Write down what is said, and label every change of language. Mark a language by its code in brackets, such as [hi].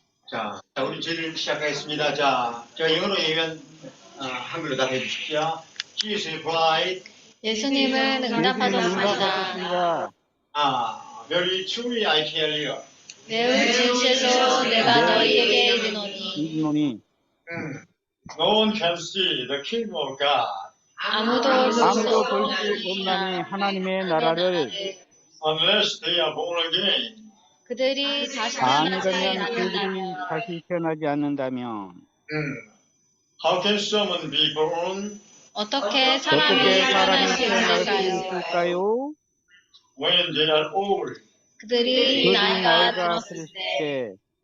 [ko] 자, 우리 저희를 시작하겠습니다. 자, 제가 영어로 얘기하면 한글로 답해 주십시오. [en] Jesus replied, [ko] 예수님은 응답하셨습니다. [en] very truly I tell you. [ko] 매우 진실로 내가 너희에게 이르노니 이노니 [en] No one can see the kingdom of God [ko] 아무도 볼 수 아무도 볼 수 없나니 없나니 하나님의 나라를 [en] unless they are born again. [ko] 그들이 다시 아니라면 태어나지 그들이 않는다면 다시 태어나지 않는다면 [en] How can someone be born [ko] 어떻게 사람이 어떻게 태어날 사람이 수 태어날 수 있을까요? 있을까요? [en] when they are old? [ko] 그들이 그들이 나이가 나이가 들었을 들었을 때 때